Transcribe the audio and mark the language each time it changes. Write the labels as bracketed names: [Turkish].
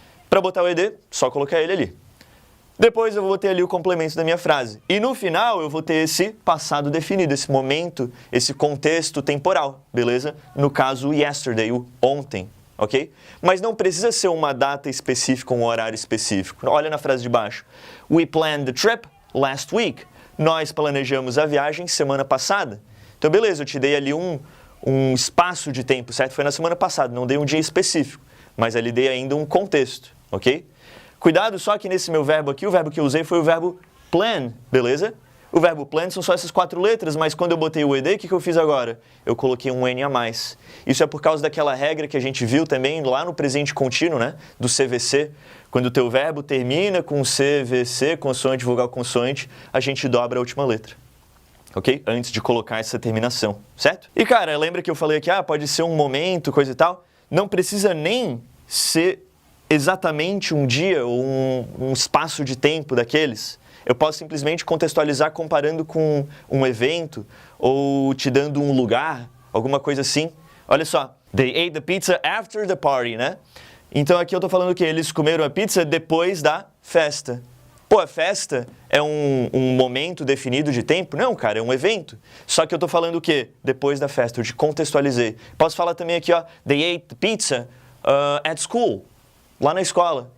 [Portuguese] Para botar o ED, só colocar ele ali. Depois eu vou ter ali o complemento da minha frase. E no final eu vou ter esse passado definido, esse momento, esse contexto temporal, beleza? No caso, o yesterday, o ontem, ok? Mas não precisa ser uma data específica, um horário específico. Olha na frase de baixo. [English] We planned the trip last week. [Portuguese] Nós planejamos a viagem semana passada. Então, beleza, eu te dei ali um espaço de tempo, certo? Foi na semana passada, não dei um dia específico, mas ali dei ainda um contexto, ok? Cuidado só que nesse meu verbo aqui, o verbo que eu usei foi o verbo plan, beleza? O verbo plan são só essas 4 letras, mas quando eu botei o ED, o que eu fiz agora? Eu coloquei um N a mais. Isso é por causa daquela regra que a gente viu também lá no presente contínuo, né? Do CVC. Quando o teu verbo termina com CVC, consoante, vogal, consoante, a gente dobra a última letra, ok? Antes de colocar essa terminação, certo? E cara, lembra que eu falei aqui, pode ser um momento, coisa e tal? Não precisa nem ser exatamente um dia ou um espaço de tempo daqueles. Eu posso simplesmente contextualizar comparando com um evento ou te dando um lugar, alguma coisa assim. Olha só, [English] they ate the pizza after the party, [Portuguese] né? Então aqui eu tô falando que eles comeram a pizza depois da festa. Pô, a festa é um momento definido de tempo? Não, cara, é um evento. Só que eu tô falando o quê? Depois da festa, eu te contextualizei. Posso falar também aqui, [English] they ate the pizza at school. [Portuguese] Lá na escola.